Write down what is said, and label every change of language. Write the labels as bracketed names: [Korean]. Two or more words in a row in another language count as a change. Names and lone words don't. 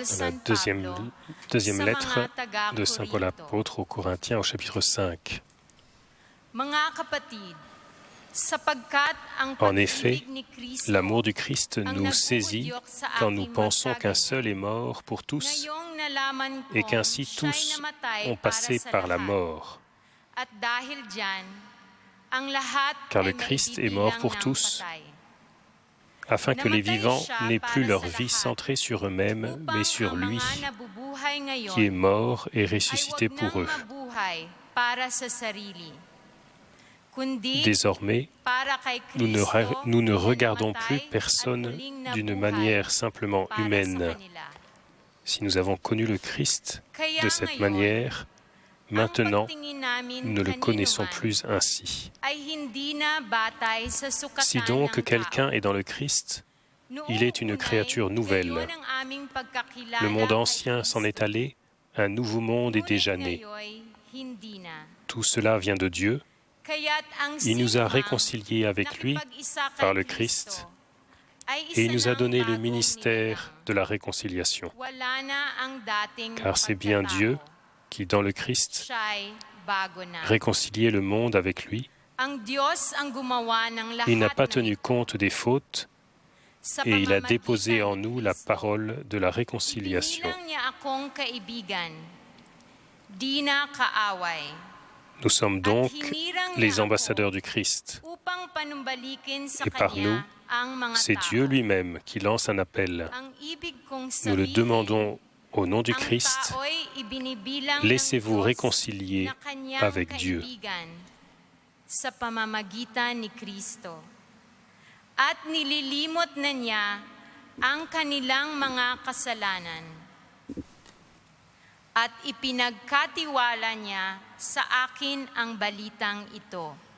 [French] La [Filipino] San [French] deuxième [Filipino] Pablo [French] lettre [Filipino] sa mga taga [French] de Saint Paul [Filipino] Corinto. [French] apôtre aux Corinthiens au chapitre 5. [Filipino] Mga kapatid, sapagkat ang [French] En effet, [Filipino] pag-ibig ni Kristo [French] l'amour du Christ [Filipino] ang [French] nous saisit [Filipino] nag-uudyok sa [French] quand nous [Filipino] aking [French] pensons qu'un [Filipino] magkagayon. [French] seul est mort pour tous [Filipino] Ngayong nalaman [French] et [Filipino] kong [French] qu'ainsi [Filipino] siya'y [French] tous [Filipino] namatay [French] ont [Filipino] para [French] passé [Filipino] sa [French] par la [Filipino] lahat. [French] mort. [Filipino] At dahil dyan, ang lahat [French] Car le [Filipino] ay [French] Christ est mort [Filipino] maibibilang [French] pour [Filipino] ng [French] tous, [Filipino] patay. [French] afin que les vivants n'aient plus leur vie centrée sur eux-mêmes, mais sur lui, [Filipino] Upang ang mga nabubuhay ngayon [French] qui est mort et [Filipino] ay [French] ressuscité [Filipino] huwag [French] pour [Filipino] nang [French] eux. [Filipino] mabuhay para sa sarili, kundi [French] Désormais, [Filipino] para kay [French] nous ne [Filipino] Kristo [French] regardons [Filipino] na [French] plus [Filipino] namatay [French] personne [Filipino] at muling [French] d'une [Filipino] nabuhay [French] manière simplement [Filipino] para sa [French] humaine. [Filipino] kanila. [French] Si nous avons connu le Christ [Filipino] Kaya [French] de cette [Filipino] ngayon, [French] manière, maintenant, [Filipino] ang pagtingin namin [French] nous ne le [Filipino] kanino [French] connaissons [Filipino] man [French] plus ainsi. [Filipino] ay hindi na batay sa sukatan [French] Si donc [Filipino] ng [French] quelqu'un [Filipino] tao. [French] est dans le Christ, [Filipino] Noong [French] il est une [Filipino] unay, [French] créature nouvelle. [Filipino] gayon ang aming pagkakilala [French] Le monde [Filipino] kay [French] ancien s'en est [Filipino] Kristo. [French] allé, un nouveau monde est déjà né. [Filipino] Ngunit ngayoy, hindi na. [French] Tout cela vient de Dieu. [Filipino] Kaya't ang [French] Il nous a [Filipino] sinumang [French] réconciliés avec lui [Filipino] nakipag-isa kay [French] par le [Filipino] Kristo [French] Christ [Filipino] ay [French] et il [Filipino] isa [French] nous a [Filipino] ng [French] donné le [Filipino] bagong [French] ministère [Filipino] nilalang. [French] de la réconciliation. [Filipino] Wala na ang dating [French] Car c'est bien [Filipino] pagkatao. [French] Dieu qui, dans le Christ, [Filipino] Siya'y bago na. [French] réconciliait le monde avec lui. [Filipino] Ang Diyos ang gumawa ng lahat [French] Il n'a pas [Filipino] ng [French] tenu [Filipino] ito [French] compte des fautes [Filipino] sa [French] et il a [Filipino] pamamagitan [French] déposé en [Filipino] ni [French] nous la [Filipino] Kristo. [French] parole de la réconciliation. [Filipino] Ibinilang niya akong kaibigan, di na kaaway. [French] Nous sommes [Filipino] At [French] donc [Filipino] hinirang [French] les [Filipino] niya [French] ambassadeurs [Filipino] ako [French] du Christ. [Filipino] upang panumbalikin sa [French] Et par [Filipino] Kanya [French] nous, [Filipino] ang mga [French] c'est [Filipino] tao. [French] Dieu lui-même qui lance un appel. [Filipino] Ang ibig kong [French] Nous le [Filipino] sabihin, [French] demandons au nom du [Filipino] ang [French] Christ. [Filipino] tao'y ibinibilang [French] Laissez-vous [Filipino] ng Diyos [French] réconcilier [Filipino] na kanyang [French] avec Dieu. [Filipino] kaibigan sa pamamagitan ni Kristo. At nililimot na niya ang kanilang mga kasalanan. At ipinagkatiwala niya sa akin ang balitang ito.